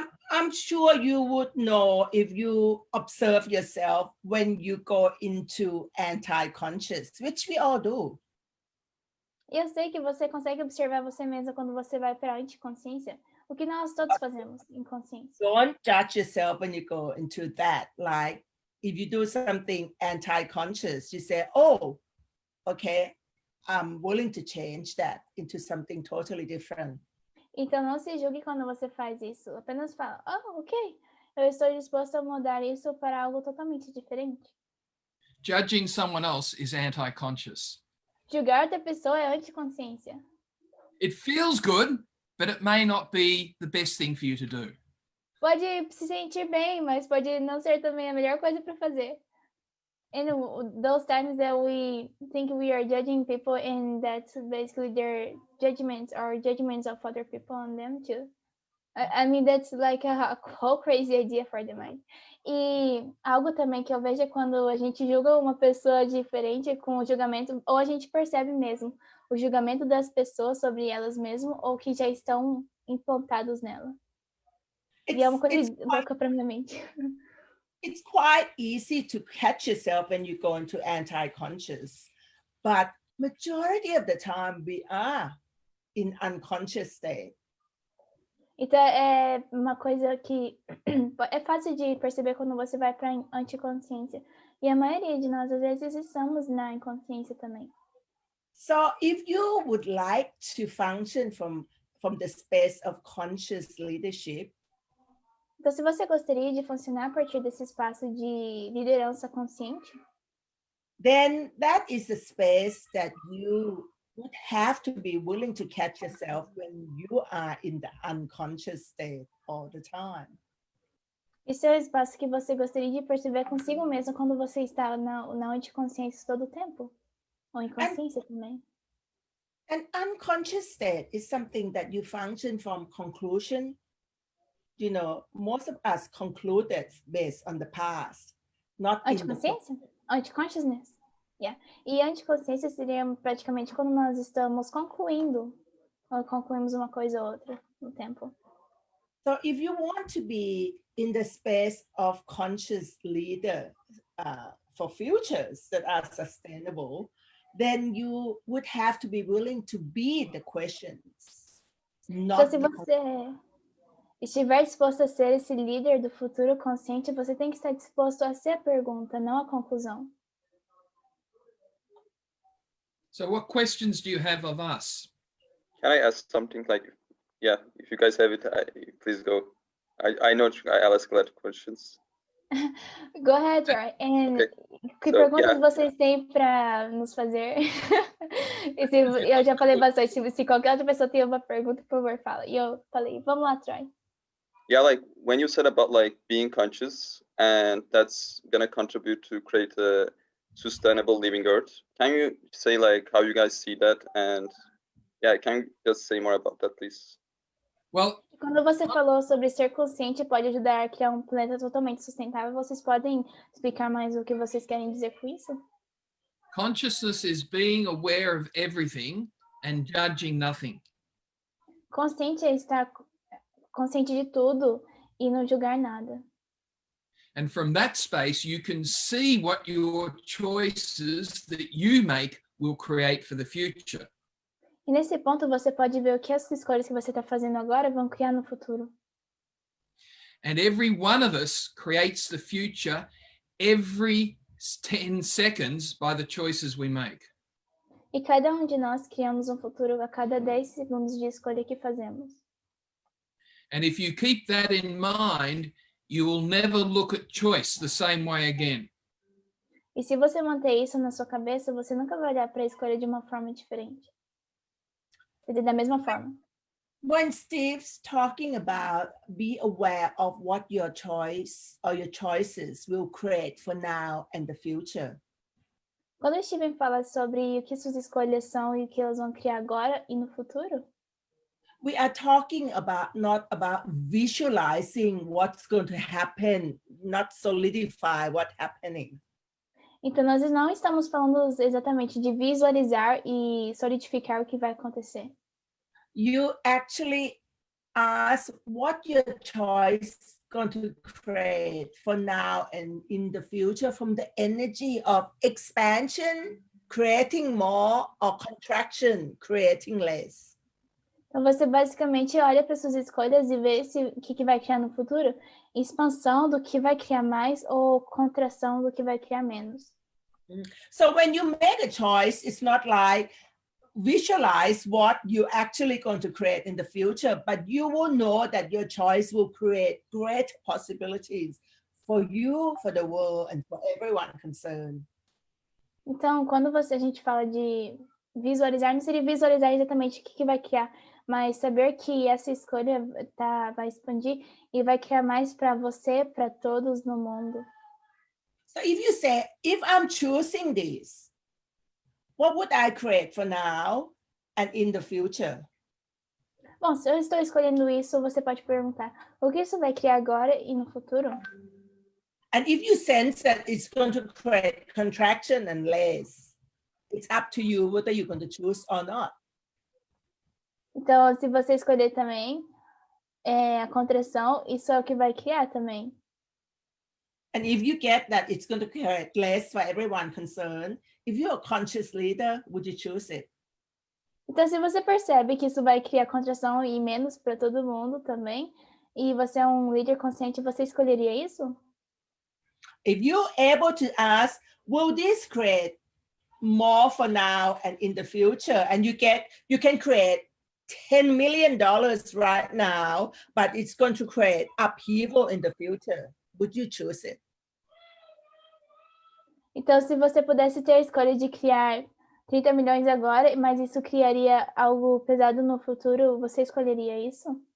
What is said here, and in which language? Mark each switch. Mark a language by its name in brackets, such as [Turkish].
[English] I'm sure you would know if you observe yourself when you go into anti-conscious, which we all do. [Portuguese] E eu sei que você consegue observar você mesmo quando você vai para a anticonsciência, o que nós todos fazemos em consciência. [English] Don't judge yourself when you go into that. Like if you do something anti-conscious, you say, oh, okay, I'm willing to change that into something totally different. [Portuguese] Então não se julgue quando você faz isso, apenas fala, ok, eu estou disposto a mudar isso para algo totalmente diferente. [English] Judging someone else is anti-conscious. [Portuguese] Julgar outra pessoa é anticonsciência. [English] It feels good, but it may not be the best thing for you to do. [Portuguese] Pode se sentir bem, mas pode não ser também a melhor coisa para fazer. [English] And those times that we think we are judging people and that's basically their judgments or judgments of other people on them too. I mean, that's like a whole crazy idea for the mind. [Portuguese] E algo também que eu vejo é quando a gente julga uma pessoa diferente com o julgamento, ou a gente percebe mesmo o julgamento das pessoas sobre elas mesmas ou que já estão implantados nela. E é uma coisa louca para minha mente. [English] It's quite easy to catch yourself when you go into anti-conscious, but majority of the time we are in unconscious state. [Portuguese] Então, é uma coisa que é fácil de perceber quando você vai para a anticonsciência. E a maioria de nós, às vezes, estamos na inconsciência também. [English] So if you would like to function from the space of conscious leadership, [Portuguese] Então, se você gostaria de funcionar a partir desse espaço de liderança consciente, [English] then that is the space that you would have to be willing to catch yourself when you are in the unconscious state all the time. [Portuguese] esse é o espaço que você gostaria de perceber consigo mesmo quando você está na anticonsciência todo o tempo. Ou inconsciência também. [English] An unconscious state is something that you function from conclusion. You know, most of us concluded based on the past, not in the Anticonsciência? Anticonsciousness. Yeah. [Portuguese] E anticonsciência seria praticamente quando nós estamos concluindo, ou concluímos uma coisa ou outra no tempo. [English] So if you want to be in the space of conscious leader for futures that are sustainable, then you would have to be willing to be the questions, [Portuguese] Então, [English] not [Portuguese] se [English] the [Portuguese] você estiver disposto a ser esse líder do futuro consciente, você tem que estar disposto a ser a pergunta, não a conclusão. [English] So what questions do you have of us? Can I ask something like, yeah, if you guys have it, please go. I know I'll ask a lot of questions. Go ahead, Troy. And Okay. [Portuguese] que [English] So, [Portuguese] perguntas [English] yeah. [Portuguese] vocês têm para nos fazer? Eu já falei bastante. Se qualquer outra pessoa tem uma pergunta, por favor, fala. E eu falei, vamos lá, Troy. [English] Yeah, like when you said about like being conscious and that's gonna contribute to create a sustainable living earth, can you say like how you guys see that? And yeah, can you just say more about that, please? Well, [Portuguese] Quando você falou sobre ser consciente pode ajudar a criar um planeta totalmente sustentável, vocês podem explicar mais o que vocês querem dizer com isso? [English] consciousness is being aware of everything and judging nothing. [Portuguese] Consciente é estar consciente de tudo e não julgar nada. [English] And from that space, you can see what your choices that you make will create for the future. [Portuguese] E nesse ponto você pode ver o que as escolhas que você está fazendo agora vão criar no futuro. [English] And every one of us creates the future every 10 seconds by the choices we make. [Portuguese] E cada um de nós criamos um futuro a cada 10 segundos de escolha que fazemos. [English] And if you keep that in mind, you will never look at choice the same way again. [Portuguese] E se você manter isso na sua cabeça, você nunca vai olhar para a escolha de uma forma diferente. Quer dizer, da mesma forma. [English] When Steve's talking about be aware of what your choice or your choices will create for now and the future. [Portuguese] Quando o Steven fala sobre o que suas escolhas são e o que elas vão criar agora e no futuro, [English] We are talking about not about visualizing what's going to happen, not solidify what's happening. [Portuguese] então nós não estamos falando exatamente de visualizar e solidificar o que vai acontecer. [English] You actually ask what your choice going to create for now and in the future from the energy of expansion, creating more, or contraction, creating less. [Portuguese] Então você basicamente olha para suas escolhas e vê se o que vai criar no futuro, expansão do que vai criar mais ou contração do que vai criar menos. [English] So when you make a choice, it's not like visualize what you're actually going to create in the future, but you will know that your choice will create great possibilities for you, for the world, and for everyone concerned. [Portuguese] Então, quando a gente fala de visualizar, não seria visualizar exatamente o que vai criar, mas saber que essa escolha vai expandir e vai criar mais para você, para todos no mundo. [English] So if you say, if I'm choosing this, what would I create for now and in the future? [Portuguese] Bom, se eu estou escolhendo isso, você pode perguntar, o que isso vai criar agora e no futuro? [English] And if you sense that it's going to create contraction and less, it's up to you whether you're going to choose or not. [Portuguese] Então, se você escolher também a contração, isso é o que vai criar também. [English] And if you get that it's going to create less for everyone concerned, if you're a conscious leader, would you choose it? [Portuguese] Então, se você percebe que isso vai criar contração e menos para todo mundo também, e você é um líder consciente, você escolheria isso? [English] If you're able to ask, will this create more for now and in the future? And you can create $10 million right now, but it's going to create upheaval in the future. Would you choose it? [Portuguese] Então, se você pudesse ter a escolha de criar 30 milhões agora, mas isso criaria algo pesado no futuro, você escolheria isso?